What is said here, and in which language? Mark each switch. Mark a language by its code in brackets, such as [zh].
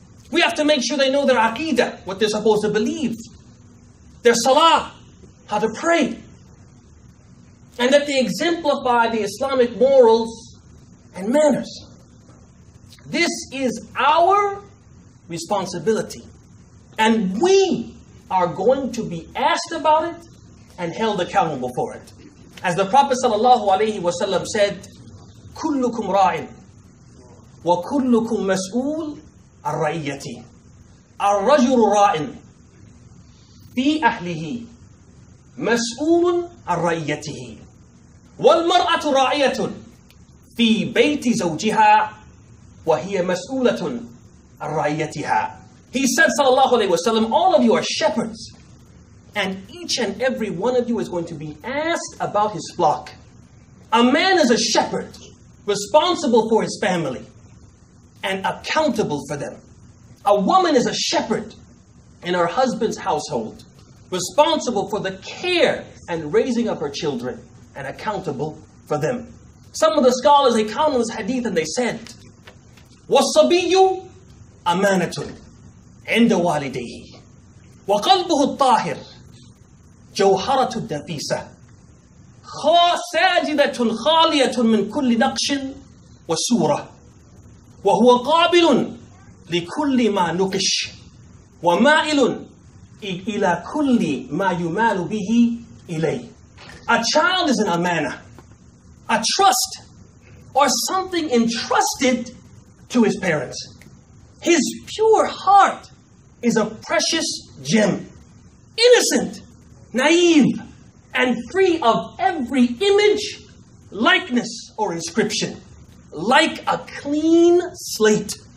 [en] We have to make sure they know their aqidah, what they're supposed to believe, their salah, how to pray, and that they exemplify the Islamic morals and manners. This is our responsibility, and we are going to be asked about it and held accountable for it. As the Prophet ﷺ said, [ar] كُلُّكُمْ رَاعٍ وَكُلُّكُمْ مَسْئُولٌ عَنْ رَعِيَّتِهِ الرَّجُلُ رَاعٍ فِي أَهْلِهِ مَسْئُولٌ عَنْ رَعِيَّتِهِ وَالْمَرْأَةُ رَاعِيَةٌ فِي بَيْتِ زَوْجِهَا وَهِيَ مَسْئُولَةٌ عَنْ رَعِيَّتِهَا. [en] He said, sallallahu alayhi wasallam, all of you are shepherds, and each and every one of you is going to be asked about his flock. A man is a shepherd, responsible for his family and accountable for them. A woman is a shepherd in her husband's household, responsible for the care and raising of her children and accountable for them. Some of the scholars, they count on this hadith and they said, [ar] وَالصَّبِيُّ أَمَانَةٌ عند والديه وقلبه الطاهر جوهرة النفيسة ساجدة خالية من كل نقش وسورة وهو قابل لكل ما نقش ومائل إلى كل ما يمال به إليه. [en] A child is an amana, a trust, or something entrusted to his parents. His pure heart is a precious gem, innocent, naive, and free of every image, likeness, or inscription, like a clean slate.